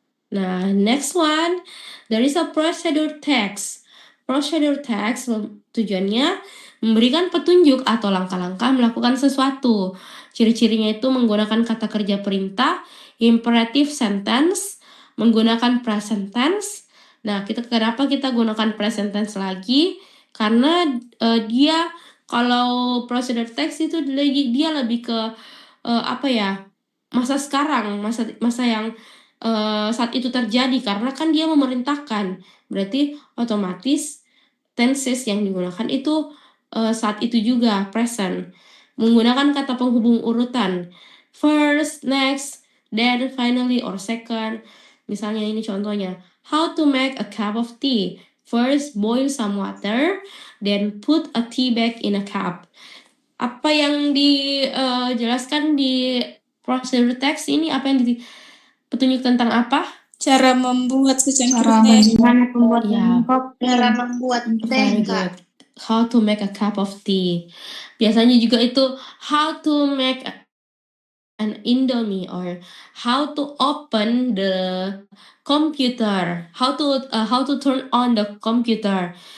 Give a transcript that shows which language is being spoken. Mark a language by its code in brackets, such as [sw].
[en] Nah, next one, there is a procedure text. [id] Procedure text tujuannya memberikan petunjuk atau langkah-langkah melakukan sesuatu. Ciri-cirinya itu menggunakan kata kerja perintah, imperative sentence, menggunakan present tense. Nah, kenapa kita gunakan present tense lagi? Karena dia kalau procedure text itu dia lebih ke apa ya? Masa sekarang, masa yang saat itu terjadi, karena kan dia memerintahkan. Berarti otomatis tenses yang digunakan itu saat itu juga, present. Menggunakan kata penghubung urutan. [en] First, next, then, finally, or second. [id] Misalnya ini contohnya. [en] How to make a cup of tea. First, boil some water, then put a tea bag in a cup. [id] Apa yang dijelaskan di procedure text ini, apa yang petunjuk tentang apa? Cara membuat secangkir Cara teh. bagaimana membuat Ya, kopi. Cara membuat teh, [en] very [id] Kak. [en] good. How to make a cup of tea. [id] Biasanya juga itu [en] how to make an Indomie, or how to open the computer, how to turn on the computer.